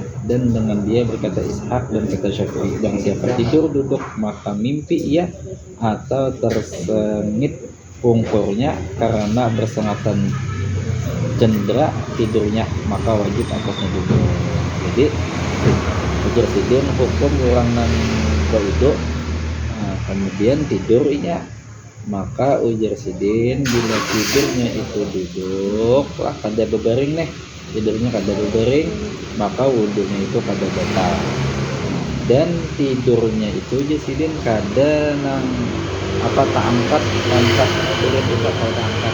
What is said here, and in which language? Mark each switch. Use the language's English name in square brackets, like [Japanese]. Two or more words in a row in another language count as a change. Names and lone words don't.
[Malay] Dan dengan dia berkata Ishaq dan kata Syafi'i, dan siapa tidur duduk maka mimpi ia atau tersengit pungkurnya karena bersengatan cendera tidurnya, maka wajib atasnya duduk. [Banjar] Jadi ujar tidur hukum orang nan berwudu, kemudian tidurnya, maka ujar sidin bila tidurnya itu duduk lah kada berbaring tidurnya kada berbaring, maka wudunya itu kada batal. Dan tidurnya itu ujar sidin kada nang tak angkat boleh juga kada angkat.